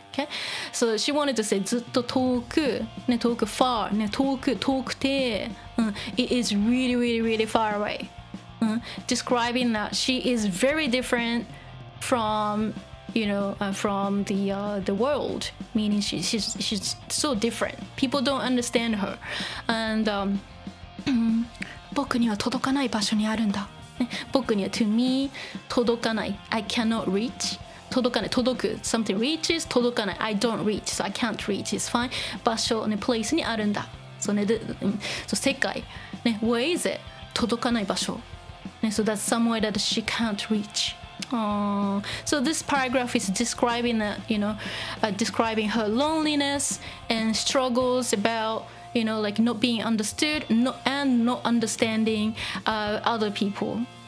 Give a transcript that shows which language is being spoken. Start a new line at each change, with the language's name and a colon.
English: Okay, so she wanted to say
Japanese: ずっと遠くね、遠く
English: far
Japanese: ね、遠くて、
English: it is really far away. Describing that she is very different from from the world, meaning she's so different. People don't understand her, and
Japanese: 僕には届かない場所にあるんだ。ね、僕には
English: to me
Japanese: 届かない。
English: I cannot reach. 届かない。
Japanese: 届く
English: something reaches
Japanese: 届かない。
English: I don't reach, so I can't reach. It's fine.
Japanese: 場所ね place にあるんだ。そうね、そう世界ね
English: where is it?
Japanese: 届かない場所。
English: So that's somewhere that she can't reach. So this paragraph is describing that, describing her loneliness and struggles about, not being understood and not understanding other people.